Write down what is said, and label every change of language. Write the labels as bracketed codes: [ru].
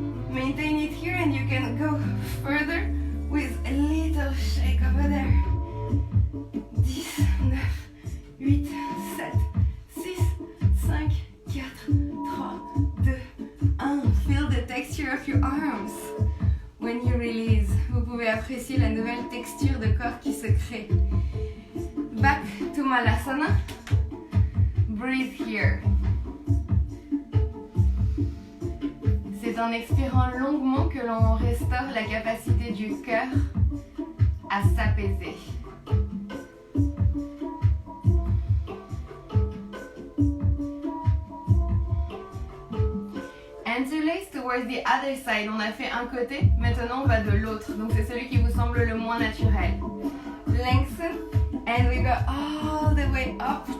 [en] Maintain it here and you can go further with a little shake over there. 10, 9, 8, 7, 6, 5, 4, 3, 2, 1. Feel the texture of your arms. When you release, [fr] vous pouvez apprécier la nouvelle texture de corps qui se crée. [en] Back to Malasana. Breathe here. [fr] C'est en expirant longuement que l'on restaure la capacité du cœur à s'apaiser. [en] Interlace towards the other side. [fr] On a fait un côté, maintenant on va de l'autre. Donc c'est celui qui vous semble le moins naturel. [en] Lengthen and we go all the way up.